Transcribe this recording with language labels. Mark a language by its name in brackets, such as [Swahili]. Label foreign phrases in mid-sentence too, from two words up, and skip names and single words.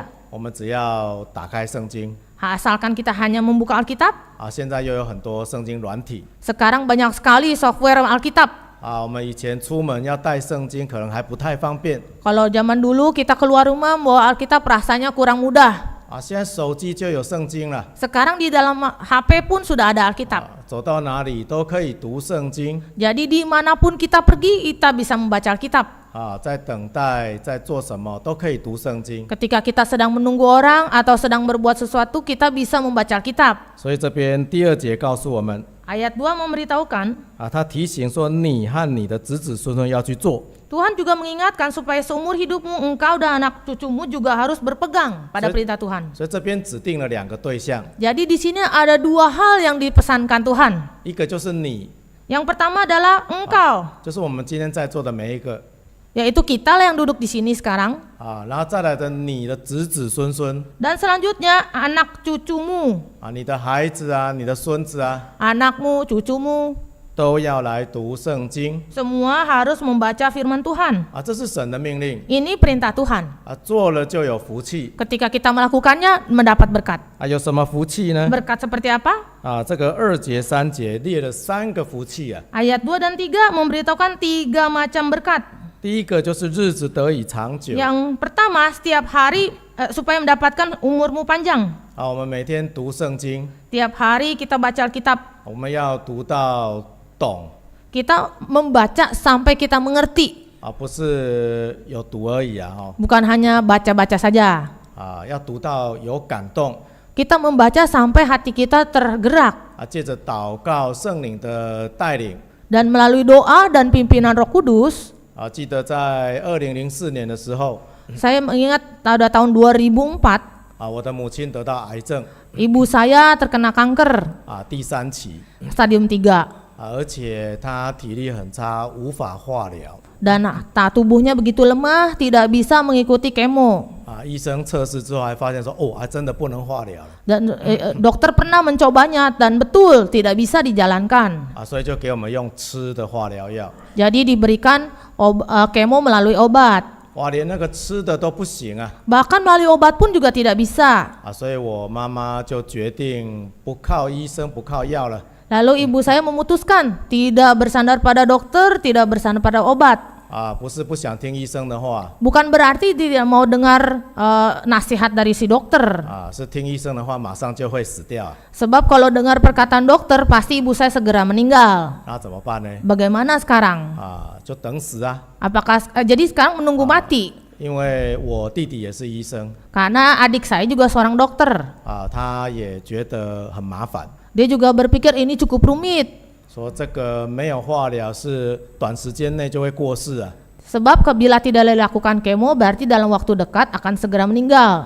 [Chinese] 我们只要打开圣经。 [Indonesian] Asalkan kita hanya membuka Alkitab. [Chinese] 现在又有很多圣经软体。 [Indonesian] Sekarang banyak sekali software Alkitab. [Chinese] 我们以前出门要带圣经，可能还不太方便。 [Indonesian] Kalau zaman dulu kita keluar rumah bawa Alkitab rasanya kurang mudah. [Chinese] 现在手机就有圣经了。 [Indonesian] Sekarang di dalam HP pun sudah ada Alkitab. [Chinese] 走到哪里都可以读圣经。 [Indonesian] Jadi dimanapun kita pergi, kita bisa membaca Alkitab. [Chinese] 在等待，在做什么都可以读圣经。 [Indonesian] Ketika kita sedang menunggu orang atau sedang berbuat sesuatu, kita bisa membaca Alkitab. [Chinese] 所以这边第2节告诉我们， [Indonesian] Ayat 2 memberitahukan, [Chinese] 他提醒说你和你的子子孙孙要去做。 [Indonesian] Tuhan juga mengingatkan supaya seumur hidupmu engkau dan anak cucumu juga harus berpegang pada perintah Tuhan. [Chinese] 所以这边指定了2个对象， [Indonesian] Jadi di sini ada 2 hal yang dipesankan Tuhan. [Chinese] 一个就是你， [Indonesian] Yang pertama adalah engkau, [Chinese] 就是我们今天在座的每一个 [Indonesian] yaitu kita lah yang duduk di sini sekarang. [Chinese] 然后再来的你的子子孙孙 [Indonesian] Dan selanjutnya anak cucumu, [Chinese] 你的孩子啊，你的孙子啊， [Indonesian] anakmu, cucumu, [Chinese] 都要来读圣经 [Indonesian] semua harus membaca firman Tuhan. [Chinese] 这是神的命令 [Indonesian] Ini perintah Tuhan. [Chinese] 做了就有福气 [Indonesian] Ketika kita melakukannya, mendapat berkat. [Chinese] 有什么福气呢？ [Indonesian] Berkat seperti apa? [Chinese] 这个2节3节列了3个福气 [Indonesian] Ayat 2 dan 3 memberitahukan 3 macam berkat. [Chinese] 第一个就是日子得以长久 [Indonesian] Yang pertama, setiap hari supaya mendapatkan umurmu panjang. [Chinese] 我们每天读圣经 [Indonesian] Tiap hari kita baca Alkitab. [Chinese] 我们要读到懂 [Indonesian] Kita membaca sampai kita mengerti. [Chinese] 不是有读而已 [Indonesian] Bukan hanya baca-baca saja. [Chinese] 要读到有感动 [Indonesian] Kita membaca sampai hati kita tergerak. [Chinese] 借着祷告圣灵的带领 [Indonesian] Dan melalui doa dan pimpinan Roh Kudus, [Chinese] 记得在2004年的时候 [Indonesian] saya mengingat pada tahun 2004, [Chinese] 我的母亲得到癌症 [Indonesian] ibu saya terkena kanker [Chinese] 第3期 [Indonesian] stadium 3. [Chinese] 而且她体力很差，无法化疗 [Indonesian] Dan tubuhnya begitu lemah, tidak bisa mengikuti kemo. [Chinese] 医生测试之后还发现说，还真的不能化疗了 [Indonesian] Dan dokter pernah mencobanya dan betul tidak bisa dijalankan. [Chinese] 所以就给我们用吃的化疗药 [Indonesian] Jadi diberikan kemo melalui obat. [Chinese] 连那个吃的都不行 [Indonesian] Bahkan melalui obat pun juga tidak bisa. [Chinese] 所以我妈妈就决定不靠医生不靠药了 [Indonesian] Lalu ibu saya memutuskan tidak bersandar pada dokter, tidak bersandar pada obat. [Chinese] 不是不想听医生的话 [Indonesian] Bukan berarti tidak mau dengar nasihat dari si dokter. [Chinese] 是听医生的话马上就会死掉 [Indonesian] Sebab kalau dengar perkataan dokter, pasti ibu saya segera meninggal. [Chinese] 那怎么办呢 [Indonesian] Bagaimana sekarang? [Chinese] 就等死 [Indonesian] Apakah jadi sekarang menunggu mati? [Chinese] 因为我弟弟也是医生 [Indonesian] Karena adik saya juga seorang dokter. [Chinese] 他也觉得很麻烦 [Indonesian] Dia juga berpikir ini cukup rumit. [Chinese] 说这个没有化疗是短时间内就会过世 [Indonesian] Sebab bila tidak dilakukan kemo, berarti dalam waktu dekat akan segera meninggal.